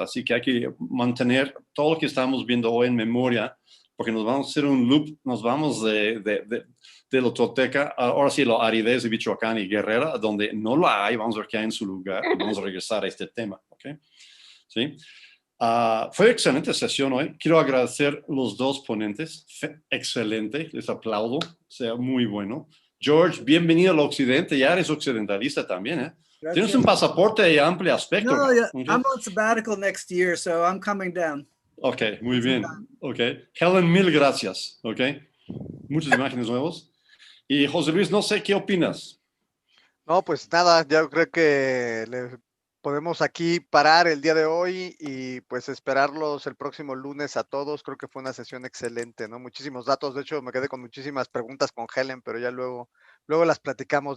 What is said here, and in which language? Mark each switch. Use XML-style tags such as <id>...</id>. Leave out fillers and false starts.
<es>Así que hay que mantener todo lo que estamos viendo hoy en memoria, porque nos vamos a hacer un loop, nos vamos de la Tolteca, ahora sí, la aridez de Michoacán y Guerrera, donde no la hay, vamos a ver qué hay en su lugar, y vamos a regresar a este tema, ¿ok? ¿Sí? Fue excelente sesión hoy. Quiero agradecer los dos ponentes, excelente, les aplaudo, sea muy bueno. George, bienvenido al Occidente, ya eres occidentalista también, ¿eh? Gracias. Tienes un pasaporte de amplio aspecto. No, yeah, ¿Okay?</es> <en>I'm on sabbatical next year, so I'm coming down.</en> <es>Ok, muy bien. Ok, Helen, mil gracias. Ok, muchas imágenes nuevas. Y José Luis, no sé qué opinas. No, pues nada, ya creo que podemos aquí parar el día de hoy y pues esperarlos el próximo lunes a todos. Creo que fue una sesión excelente, ¿no? Muchísimos datos. De hecho, me quedé con muchísimas preguntas con Helen, pero ya luego las platicamos.</es>